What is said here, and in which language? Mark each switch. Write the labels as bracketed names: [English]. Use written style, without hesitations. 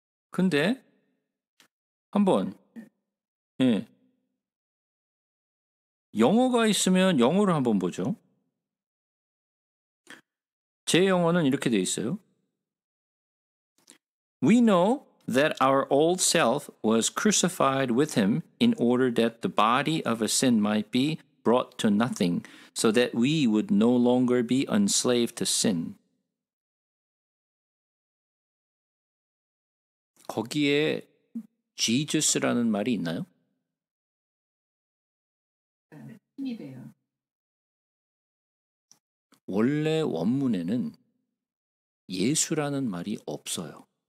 [Korean] 근데 한번 영어가 있으면 영어를 한번 보죠. 제 영어는 이렇게 돼 있어요. [English] We know that our old self was crucified with him in order that the body of a sin might be brought to nothing, so that we would no longer be enslaved to sin. [Korean] 거기에 Jesus라는 말이 있나요? 힘이 돼요. 원래 원문에는 예수라는 말이 없어요.